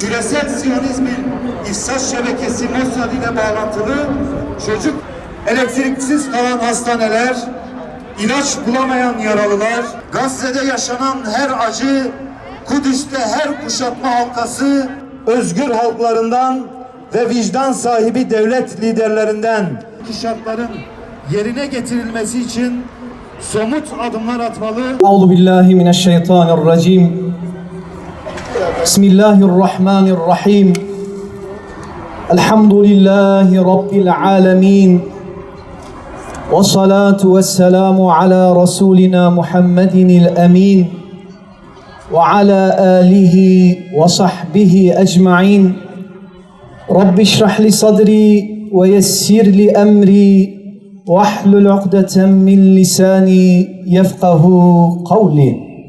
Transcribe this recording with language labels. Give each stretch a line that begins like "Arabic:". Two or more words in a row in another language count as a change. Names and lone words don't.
Turkish: Küresel Siyonizmin ifsat şebekesi Mossad ile bağlantılı çocuk, elektriksiz kalan hastaneler, ilaç bulamayan yaralılar, Gazze'de yaşanan her acı, Kudüs'te her kuşatma halkası, özgür halklarından ve vicdan sahibi devlet liderlerinden şartların yerine getirilmesi için somut adımlar atmalı.
Arabic: أعوذ بالله من الشيطان الرجيم. بسم الله الرحمن الرحيم الحمد لله رب العالمين. والصلاة والسلام على رسولنا محمد الأمين وعلى آله وصحبه أجمعين. رب اشرح لي صدري ويسر لي أمري واحلل عقدة من لساني يفقهوا قولي.